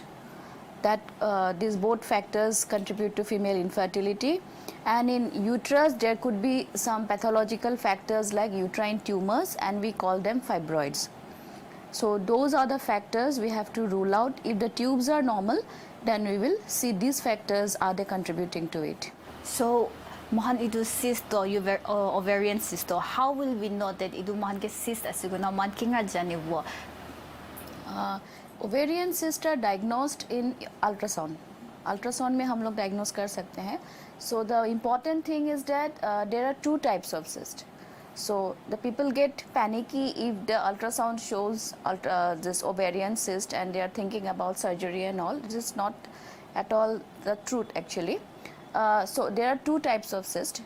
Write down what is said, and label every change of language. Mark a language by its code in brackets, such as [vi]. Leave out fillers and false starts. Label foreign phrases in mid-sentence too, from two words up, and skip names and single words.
[en] That these both factors contribute to female infertility, and in uterus there could be some pathological factors like uterine tumors, and we call them fibroids. So those are the factors we have to rule out. If the tubes are normal, then we will see these factors are they contributing to it. [nag] So mohan idu [en] cyst or ovarian cyst, how will we know that [nag] idu mohan ke cyst asiguna man kinga janibo? [en] Ovarian cysts are diagnosed in ultrasound. [hi] अल्ट्रासाउंड में हम लोग डायग्नोस कर सकते हैं. [en] So the important thing is that there are two types of cyst. So the people get panicky if the ultrasound shows this ovarian cyst and they are thinking about surgery and all. This is not at all the truth actually. So there are two types of cyst.